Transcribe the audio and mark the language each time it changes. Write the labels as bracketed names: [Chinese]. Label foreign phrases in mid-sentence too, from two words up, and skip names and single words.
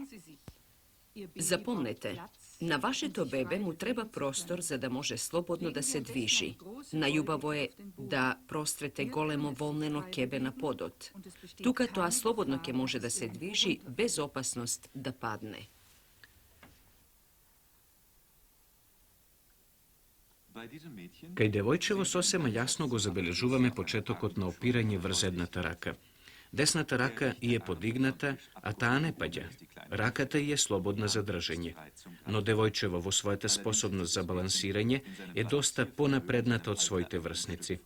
[Macedonian] Запомнете, Na vašeto bebe mu treba prostor za da može slobodno da se dviži. Najubavo je da prostrete golemo volneno kebe na podot. Tuka toa slobodno ke može da se dviži bez opasnost da padne. Кај девојчево сосема јасно го забележуваме почетокот на опирање врз едната рака. Десната рака е подигната, а таа не паѓа. Раката е слободна за држење. Но девојчево во својата способност за балансирање е доста понапредната од своите врсници.